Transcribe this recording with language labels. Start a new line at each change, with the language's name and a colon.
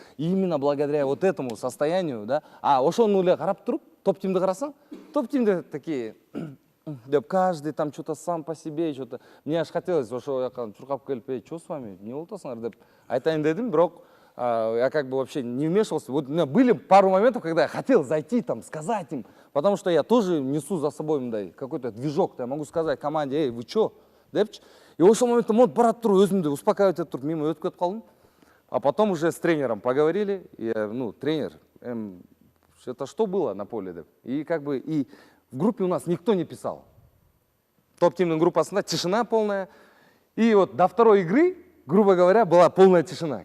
Russian: И именно благодаря вот этому состоянию, да,
Kyrgyz: ошону эле карап туруп, топ-тимди карасаң, топ-тимде
Russian: такие, каждый там что-то сам по себе, что-то, мне аж хотелось,
Kyrgyz: ошо жакка чуркап келип,
Russian: что с вами,
Kyrgyz: не болуп атасыңар деп айтайын дедим, бирок
Russian: я как бы вообще не вмешивался. Вот у меня были пару моментов, когда я хотел зайти там, сказать им, потому что я тоже несу за собой какой-то движок, я могу сказать команде, эй, вы чё?
Kyrgyz: И в ошол моментте мод барат туруп, өзүмдү успокаивать этип туруп, мимо өтүп кетип калдым.
Russian: А потом уже с тренером поговорили, и, ну, тренер, это что было на поле, деп. И как бы и в группе у нас никто не писал.
Kyrgyz: Топ-тимның группасында
Russian: тишина полная. И вот до второй игры, грубо говоря, была полная тишина.